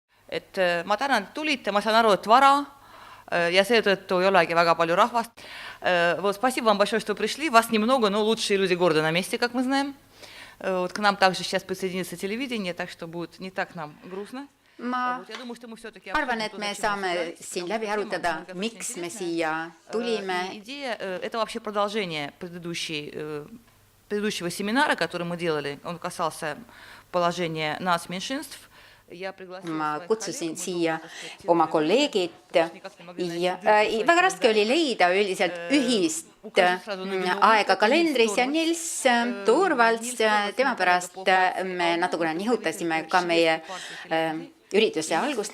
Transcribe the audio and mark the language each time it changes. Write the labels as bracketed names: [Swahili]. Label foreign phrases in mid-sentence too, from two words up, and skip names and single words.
[Estonian] Et ma tänan, et tulite, ma saan aru, et vara, ja seetõttu ei olegi väga palju rahvast. [Russian] Вот, спасибо вам большое, что пришли. Вас немного, но лучшие люди города на месте, как мы знаем. Вот, к нам также сейчас присоединится телевидение, так что будет не так нам грустно. [Estonian] Ma arvan, et me saame siin läbi arutada, miks me siia tulime. [Russian] Идея – это вообще продолжение предыдущего семинара, который мы делали. Он касался положения нацменьшинств. [Estonian] Ma kutsusin siia oma kolleegid ja väga raske oli leida üldiselt ühist aega kalendris ja Nils Torvalds, tema pärast me natukene nihutasime ka meie ürituse algust.